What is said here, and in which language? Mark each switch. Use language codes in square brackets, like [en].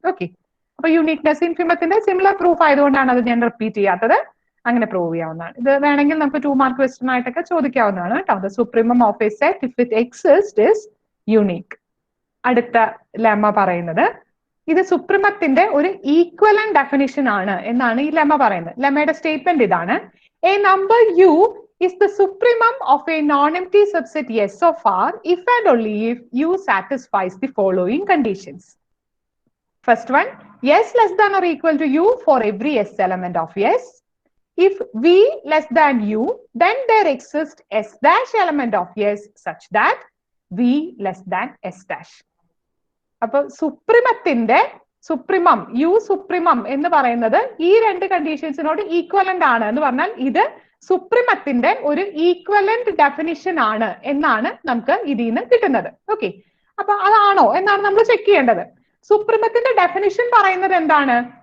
[ml] Okay, അപ്പൊ uniqueness ഇൻഫിമത്തിന്റെ similar proof ആയതുകൊണ്ടാണ് അത് ഞാൻ റിപ്പീറ്റ് ചെയ്യാത്തത്. അങ്ങനെ പ്രൂവ് ചെയ്യാവുന്നതാണ്. ഇത് വേണമെങ്കിൽ നമുക്ക് 2 മാർക്ക് ക്വസ്റ്റ്യൻ ആയിട്ടൊക്കെ ചോദിക്കാവുന്നതാണ് കേട്ടോ. [en] The supremum of a set if it exist is unique. [ml] അടുത്ത ലെമ്മ പറയുന്നത് ഇത് സുപ്രീമത്തിന്റെ ഒരു ഈക്വലന്റ് ഡെഫിനിഷൻ ആണ് എന്നാണ് ഈ ലെമ്മ പറയുന്നത്. ലെമ്മയുടെ സ്റ്റേറ്റ്മെന്റ് ഇതാണ്: [en] A number u is the supremum of a non-empty subset S of R if and only if u satisfies the following conditions. First one, S less than or equal to u for every S element of S. If v less than u, then there exists S dash element of S such that v less than S dash. [ml] അപ്പൊ സുപ്രീമത്തിന്റെ supremum U supremum എന്ന് പറയുന്നത് ഈ രണ്ട് കണ്ടീഷൻസിനോട് equivalent ആണ് എന്ന് പറഞ്ഞാൽ ഇത് സുപ്രീമത്തിന്റെ ഒരു ഈക്വലന്റ് ഡെഫിനിഷൻ ആണ് എന്നാണ് നമുക്ക് ഇതിൽ നിന്ന് കിട്ടുന്നത്. ഓക്കെ, അപ്പൊ അതാണോ എന്നാണ് നമ്മൾ ചെക്ക് ചെയ്യേണ്ടത്. സുപ്രീമത്തിന്റെ ഡെഫിനിഷൻ പറയുന്നത് എന്താണ്?